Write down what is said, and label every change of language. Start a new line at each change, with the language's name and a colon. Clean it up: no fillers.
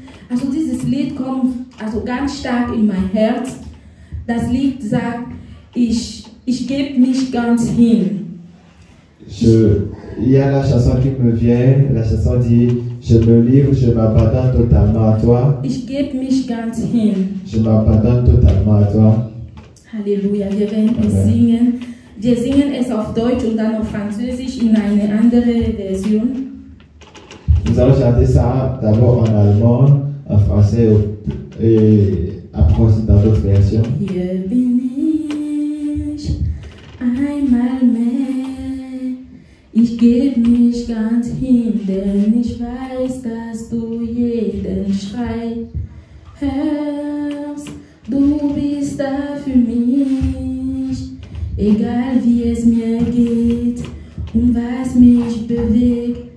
German: Also dieses Lied kommt ganz stark in mein Herz. Das Lied sagt, ich gebe mich ganz hin.
French: il y a la chanson qui me vient, la chanson dit, je me livre, je m'abandonne totalement à toi.
German: Ich gebe mich ganz hin.
French: Je m'abandonne totalement à toi.
German: Halleluja, wir werden es singen. Wir singen es auf Deutsch und dann auf Französisch in eine andere Version.
French: Nous allons chanter ça d'abord en allemand, en français et après dans d'autres versions.
German: Hier bin ich einmal mehr. Ich gebe mich ganz hin, denn ich weiß, dass du jeden Schrei hörst. Du bist da für mich, egal wie es mir geht und was mich bewegt.